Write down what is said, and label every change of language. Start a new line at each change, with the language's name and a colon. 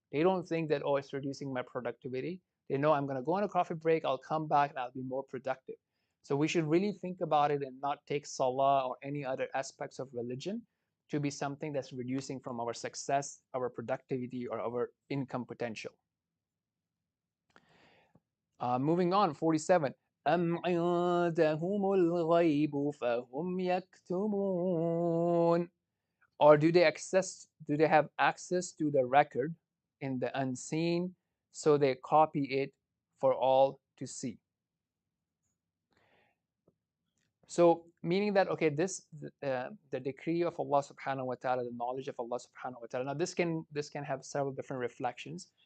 English: They don't think that, oh, it's reducing my productivity. They know I'm going to go on a coffee break, I'll come back and I'll be more productive. So we should really think about it and not take salah or any other aspects of religion to be something that's reducing from our success, our productivity, or our income potential. Moving on, 47.
Arabic: أم عندهم الغيب فهم يكتمون.
English: Or do they have access to the record in the unseen, so they copy it for all to see? So meaning that, okay, the decree of Allah subhanahu wa ta'ala, the knowledge of Allah subhanahu wa ta'ala. Now this can have several different reflections.